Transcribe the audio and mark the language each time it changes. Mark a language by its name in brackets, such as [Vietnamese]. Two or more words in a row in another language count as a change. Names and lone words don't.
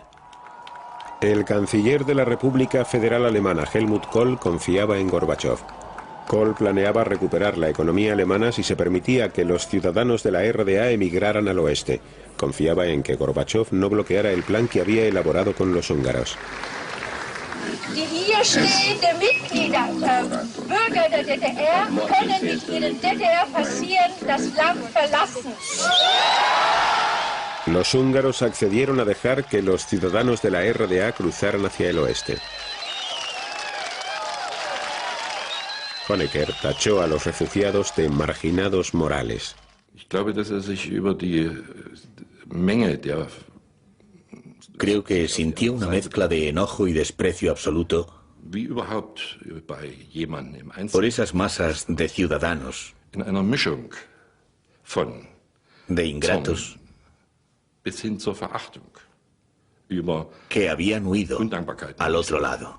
[Spanish] El canciller de la República Federal Alemana, Helmut Kohl, confiaba en Gorbachev. Kohl planeaba recuperar la economía alemana si se permitía que los ciudadanos de la RDA emigraran al oeste. Confiaba en que Gorbachev no bloqueara el plan que había elaborado con los húngaros. [German] Die hier stehenden Mitglieder, Bürger der DDR, können nicht in den DDR passieren, das Land verlassen. [Spanish] Los húngaros accedieron a dejar que los ciudadanos de la RDA cruzaran hacia el oeste. Honecker tachó a los refugiados de marginados morales. Creo que sintió una mezcla de enojo y desprecio absoluto por esas masas de ciudadanos, de ingratos, que habían huido al otro lado.